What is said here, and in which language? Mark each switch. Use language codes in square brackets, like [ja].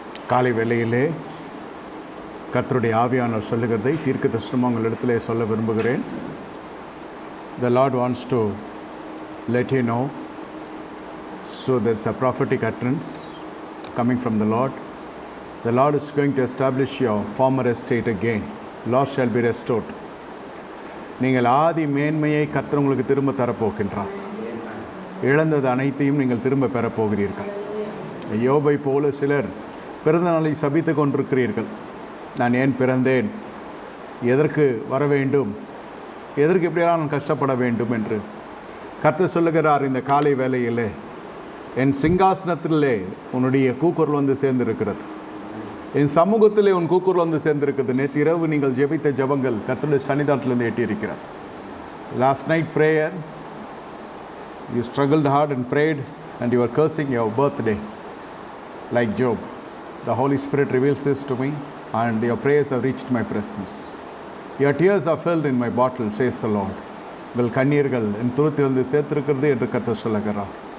[ta] காலை வேளையிலே கர்த்தருடைய ஆவியானவர் சொல்லுகிறதை தீர்க்க தரிசனமாக உங்களிடத்திலே சொல்ல விரும்புகிறேன். [en] The Lord wants to let you know. So there's a prophetic utterance coming from the Lord. The Lord is going to establish your former estate again. Lost shall be restored. [ta] நீங்கள் ஆதி மேன்மையை கர்த்தர் உங்களுக்கு திரும்ப தரப்போகின்றார். இழந்தது அனைத்தையும் நீங்கள் திரும்ப பெறப்போகிறீர்கள். யோபை போல சிலர் பிறந்த நாளை சபித்து கொண்டிருக்கிறீர்கள். நான் ஏன் பிறந்தேன், எதற்கு வர வேண்டும், எதற்கு இப்படியெல்லாம் நான் கஷ்டப்பட வேண்டும் என்று கர்த்தர் சொல்லுகிறார். இந்த காலை வேளையிலே என் சிங்காசனத்திலே உன்னுடைய கூக்குரல் வந்து சேர்ந்திருக்கிறது, என் சமூகத்திலே உன் கூக்குரல் வந்து சேர்ந்திருக்கிறது. நேற்று இரவு நீங்கள் ஜெபித்த ஜெபங்கள் கர்த்தருடைய சன்னிதானத்திலிருந்து எட்டியிருக்கிறது. [en] Last night prayer, you struggled hard and prayed and you are cursing your birthday like Job. The Holy Spirit reveals this to me and your prayers have reached my presence. Your tears are filled in my bottle, says the Lord. [ta] உங்கள் கண்ணீர்கள் என் துருத்திலிருந்து சேர்த்திருக்கிறது என்று கர்த்தர் சொல்லுகிறார்.